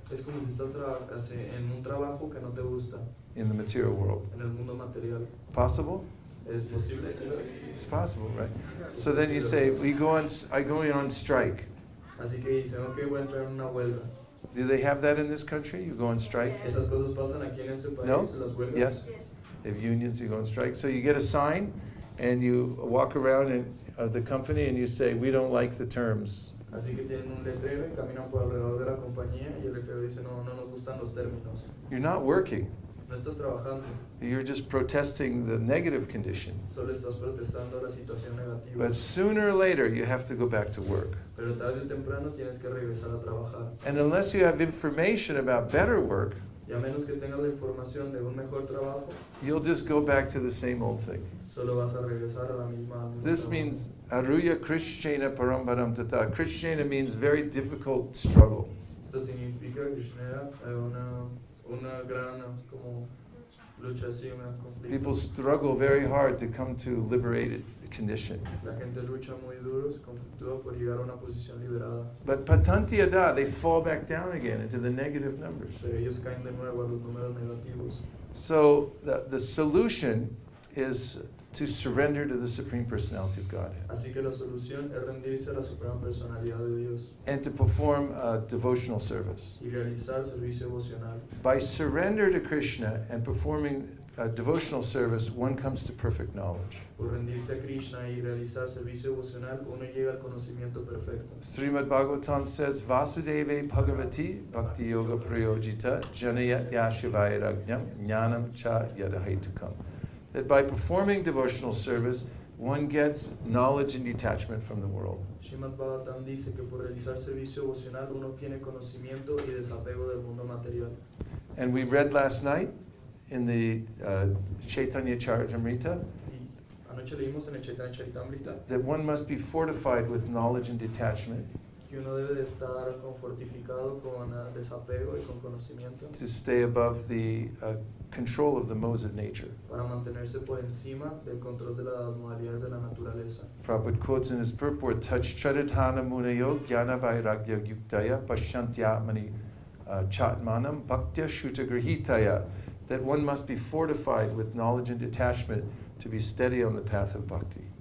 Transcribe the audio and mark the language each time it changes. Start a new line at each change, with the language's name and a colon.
Spanish: Es como si estás en un trabajo que no te gusta,
English: in the material world.
Spanish: en el mundo material.
English: Possible?
Spanish: ¿Es posible?
English: It's possible, right? So then you say, I go on strike.
Spanish: Así que dicen, ok, voy a entrar en una huelga.
English: Do they have that in this country? You go on strike?
Spanish: ¿Esas cosas pasan aquí en este país, No? las huelgas?
English: Yes? They have unions, you go on strike. So you get a sign and you walk around the company and you say, we don't like the terms.
Spanish: Así que tienen un letrero y caminan por alrededor de la compañía y el letrero dice, no nos gustan los términos.
English: You're not working.
Spanish: No estás trabajando,
English: You're just protesting the negative condition.
Spanish: solo estás protestando la situación negativa.
English: But sooner or later, you have to go back to work.
Spanish: Pero tarde o temprano tienes que regresar a trabajar.
English: And unless you have information about better work,
Spanish: Y a menos que tengas la información de un mejor trabajo,
English: you'll just go back to the same old thing.
Spanish: solo vas a regresar a la misma
English: This
Spanish: trabajo.
English: means
Sanskrit: Aruya Krishnena Parambaram Tata.
English: Krishnena means very difficult struggle.
Spanish: Esto significa que genera una gran como lucha así, un conflicto.
English: People struggle very hard to come to liberated condition.
Spanish: La gente lucha muy duro, se conflictúa por llegar a una posición liberada.
English: But
Sanskrit: Patanti Ada,
English: they fall back down again into the negative numbers.
Spanish: Pero ellos caen de nuevo a los números negativos.
English: So the solution is to surrender to the Supreme Personality of Godhead
Spanish: Así que la solución es rendirse a la suprema personalidad de Dios
English: and to perform devotional service.
Spanish: y realizar servicio devocional.
English: By surrender to Krishna and performing devotional service, one comes to perfect knowledge.
Spanish: Por rendirse a Krishna y realizar servicio devocional, uno llega al conocimiento perfecto.
English: Srimad Bhagavatam says,
Sanskrit: Vasudeve Bhagavati Bhakti Yoga Prayojita Janayat Yashivaya Rajnam Jnanam Cha Yadahetukam.
English: That by performing devotional service, one gets knowledge and detachment from the world.
Spanish: Srimad Bhagavatam dice que por realizar servicio devocional uno tiene conocimiento y desapego del mundo material.
English: And we read last night in the Chaitanya Charitamrita
Spanish: Y anoche leímos en el Chaitanya Charitamrita
English: that one must be fortified with knowledge and detachment
Spanish: que uno debe de estar fortificado con desapego y con conocimiento
English: to stay above the control of the modes of nature.
Spanish: para mantenerse por encima del control de las modalidades de la naturaleza.
English: Prabhupada quotes in his purport,
Sanskrit: Charitana Munayo Jnana Vairagya Yuktaya Pashantyamani Chatmanam Bhaktya Shutagrahitaya,
English: that one must be fortified with knowledge and detachment to be steady on the path of bhakti.